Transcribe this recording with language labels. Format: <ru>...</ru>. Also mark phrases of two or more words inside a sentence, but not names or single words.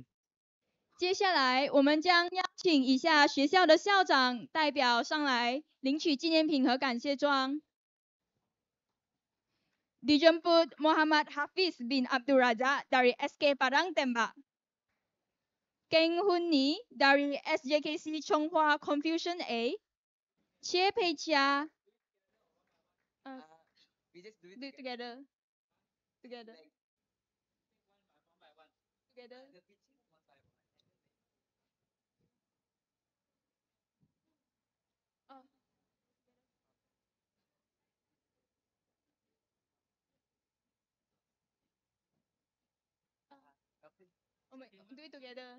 <zh>接下来，我们将邀请以下学校的校长代表上来领取纪念品和感谢状。</zh> <ms>Dijemput Muhammad Hafiz bin Abdul Razak dari SK Padang Tembak. Keng Hun Ni dari SJKC Chonghua Confucian A. Che Pei Chia.</ms> <en>We just do it together. Together. Together. Oh my, do it together.</en>